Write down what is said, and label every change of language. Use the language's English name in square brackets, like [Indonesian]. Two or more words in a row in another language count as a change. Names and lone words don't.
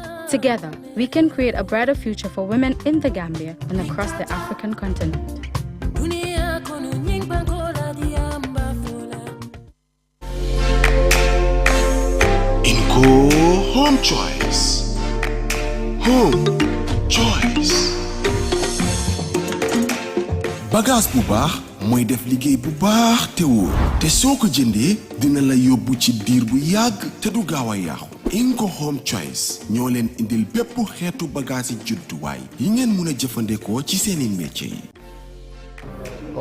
[English] Together, we can create a brighter future for women in the Gambia and across the African continent. Inco Home Choice. Home Choice. [Wolof] Bagage bu baax mooy def liggéey bu baax te wóor te soo ko jëndee dina la yóbbu ci diir bu yàgg te du gaaw a yàqu. Inco Home Choice ñoo leen indil bépp xeetu bagage yi judduwaay yi ngeen mën a jëfandikoo ci seeni métier yi.